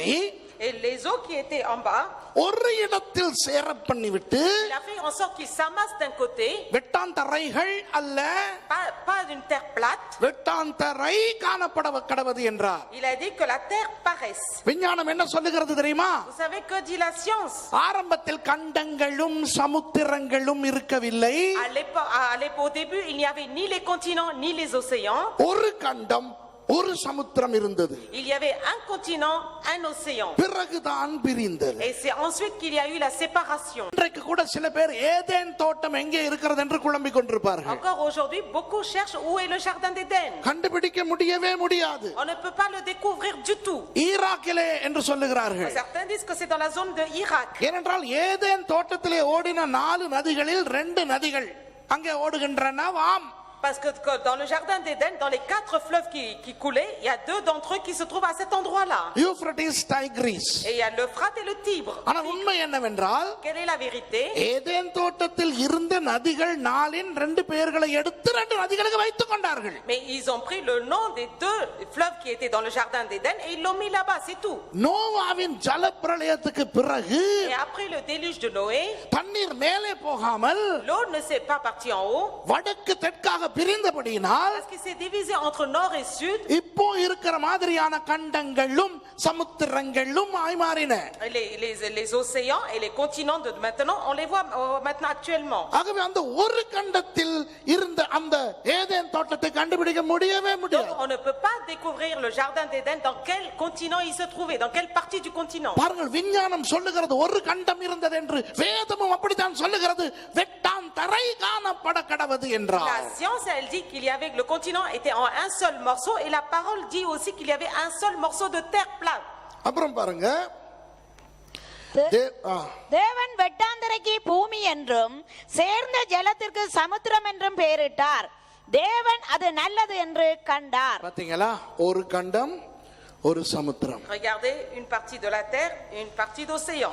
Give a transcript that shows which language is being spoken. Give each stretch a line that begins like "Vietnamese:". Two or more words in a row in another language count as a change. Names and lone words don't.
French: Et les eaux qui étaient en bas,
Tamil: ஒரு இடத்தில் சேர பண்ணிவிட்டு
French: il a fait en sorte qu'ils s'amassent d'un côté,
Tamil: வெட்டாந்தரைகள் அல்ல
French: pas d'une terre plate.
Tamil: வெட்டாந்தரை காணப்பட கடவது என்றார்.
French: Il a dit que la terre paraisse.
Tamil: விஞ்ஞானம் என்ன சொல்லுகிறது தெரியுமா?
French: Vous savez que dit la science?
Tamil: ஆரம்பத்தில் கண்டங்களும் சமுத்திரங்களும் இருக்கவில்லை.
French: Au début, il n'y avait ni les continents ni les océans.
Tamil: ஒரு கண்டம் ஒரு சமுத்திரம் இருந்தது.
French: Il y avait un continent, un océan.
Tamil: பிறகுதான் பிரிந்தது.
French: Et c'est ensuite qu'il y a eu la séparation.
Tamil: இன்றைக்கு கூட சில பேர் ஏதேன் தோட்டம் எங்கே இருக்கிறது என்று குழம்பிக் கொண்டிருப்பார்கள்.
French: Encore aujourd'hui, beaucoup cherchent où est le jardin d'Éden.
Tamil: கண்டுபிடிக்க முடியவே முடியாது.
French: On ne peut pas le découvrir du tout.
Tamil: ஈராக்கிலே என்று சொல்லுகிறார்கள்.
French: Certains disent que c'est dans la zone de Irak.
Tamil: ஏனென்றால் ஏதேன் தோட்டத்திலே ஓடின 4 நதிகளில் 2 நதிகள் அங்கே ஓடுகின்றனவாம்.
French: Parce que dans le jardin d'Éden, dans les 4 fleuves qui coulaient, il y a 2 d'entre eux qui se trouvent à cet endroit-là.
Tamil: யூப்ரட்டிஸ் டைக்ரிஸ்.
French: Et il y a l'Euphrate et le Tibre.
Tamil: ஆனா உண்மை என்னவென்றால்
French: Quelle est la vérité?
Tamil: ஏதேன் தோட்டத்தில் இருந்த நதிகள் 4இன் 2 பெயர்களை எடுத்து 2 நதிகளுக்கு வைத்துக் கொண்டார்கள்.
French: Mais ils ont pris le nom des 2 fleuves qui étaient dans le jardin d'Éden et ils l'ont mis là-bas, c'est tout.
Tamil: நோவாவின் ஜலப்பிரளயத்துக்கு பிறகு
French: Et après le déluge de Noé,
Tamil: தண்ணீர் மேலே போகாமல்
French: l'eau ne s'est pas partie en haut
Tamil: வடக்கு தெற்காக பிரிந்தபடியினால்
French: parce qu'il s'est divisé entre nord et sud.
Tamil: இப்போ இருக்கிற மாதிரியான கண்டங்களும் சமுத்திரங்களும் மாறின.
French: Les océans et les continents de maintenant, on les voit maintenant actuellement.
Tamil: ஆகவே அந்த ஒரு கண்டத்தில் இருந்த அந்த ஏதேன் தோட்டத்தை கண்டுபிடிக்க முடியவே
French: Donc
Tamil: முடியாது.
French: on ne peut pas découvrir le jardin d'Éden dans quel continent il se trouvait, dans quelle partie du continent.
Tamil: பாருங்கள், விஞ்ஞானம் சொல்லுகிறது ஒரு கண்டம் இருந்தது என்று, வேதமும் அப்படித்தான் சொல்லுகிறது. வெட்டாந்தரை காணப்பட கடவது என்றார்.
French: La science, elle dit qu'il y avait le continent était en un seul morceau et la parole dit aussi qu'il y avait un seul morceau de terre plate.
Tamil: அப்புறம் பாருங்க, தேவன் வெட்டாந்தரைக்கு பூமி என்றும் சேர்ந்த ஜலத்திற்கு சமுத்திரம் என்றும் பெயரிட்டார். தேவன் அது நல்லது என்று கண்டார். பாத்தீங்களா, ஒரு கண்டம் ஒரு சமுத்திரம்.
French: Regardez, une partie de la terre et une partie d'océan.